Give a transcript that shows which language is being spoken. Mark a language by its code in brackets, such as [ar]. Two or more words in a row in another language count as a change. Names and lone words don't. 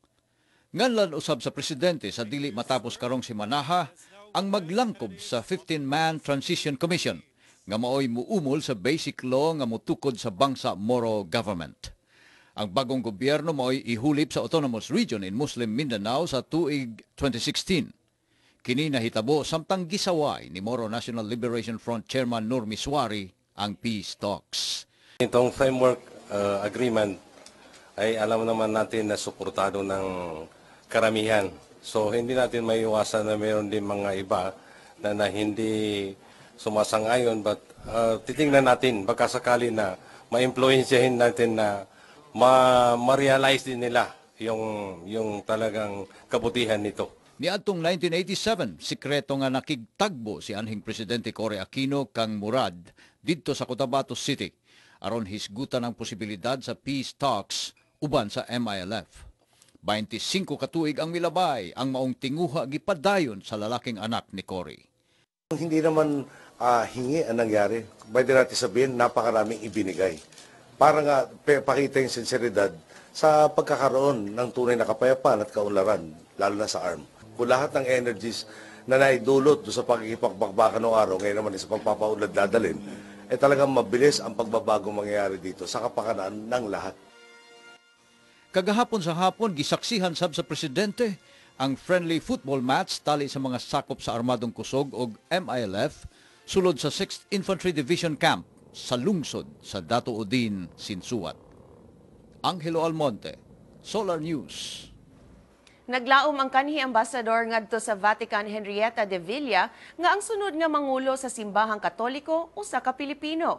[ceb] Nganlan usab sa Presidente sa dili matapos karong simanaha ang maglangkob sa 15-man Transition Commission nga maoy muumol sa [en] basic law [ceb] nga mutukod sa Bangsa Moro government. Ang bagong gobyerno maoy ihulip sa Autonomous Region in Muslim Mindanao sa tuig 2016. Kini nahitabo samtang gisaway ni Moro National Liberation Front Chairman Nur Miswari ang [en] peace talks. [tl] Itong framework agreement ay alam naman natin na suportado ng karamihan. So hindi natin maiiwasan na mayroon din mga iba na hindi sumasang-ayon, but titingnan natin baka sakali na ma-influensyahin natin na ma-realize din nila yung talagang kabutihan nito. [ceb] Niadtong 1987, sikreto nga nakigtagbo si anhing Presidente Cory Aquino kang Murad didto sa Cotabato City aron hisgutan ang posibilidad sa [en] peace talks [ceb] uban sa MILF. 25 katuig ang milabay ang maong tinguha gipadayon sa lalaking anak ni Cory. [tl] Hindi naman hingi ang nangyari. Pwede natin sabihin, napakaraming ibinigay. Para nga pakita yung sinseridad sa pagkakaroon ng tunay na kapayapaan at kaunlaran, lalo na sa ARM. Kung lahat ng energies na naidulot doon sa pagkikipagbakbakan ng araw, ngayon naman sa pagpapaunlad dadalhin, talagang mabilis ang pagbabagong mangyayari dito sa kapakanan ng lahat. [ceb] Kagahapon sa hapon, gisaksihan sab sa Presidente ang [en] friendly football match [ceb] tali sa mga sakop sa Armadong Kusog o MILF sulod sa 6th Infantry Division Camp sa lungsod sa Dato Udin, Sinsuat. Angelo Almonte, Solar News. Naglaom ang kanhi ambasador ngadto sa Vatican Henrietta de Villa nga ang sunod nga mangulo sa simbahang Katoliko usa ka Pilipino.